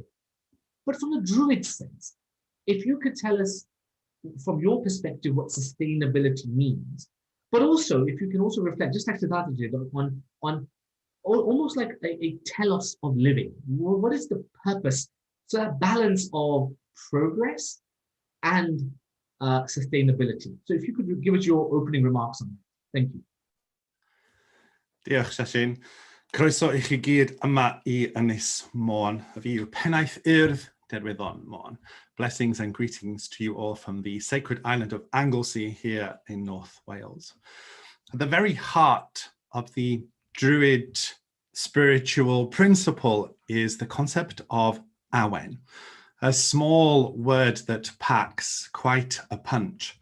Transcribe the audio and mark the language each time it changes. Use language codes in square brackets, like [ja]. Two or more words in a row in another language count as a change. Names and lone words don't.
[en] But from a Druid sense, if you could tell us from your perspective what sustainability means, but also if you can also reflect, just like Siddartha did, on almost like a telos of living. What is the purpose? So that balance of progress and sustainability. So if you could give us your opening remarks on that. Thank you. [cy] Diolch, Sachin. Croeso I chi gyd yma I Ynys Môn. Fi yw pennaeth Urdd Derwyddon Môn. [en] Blessings and greetings to you all from the sacred island of Anglesey here in North Wales. At the very heart of the Druid spiritual principle is the concept of awen, a small word that packs quite a punch.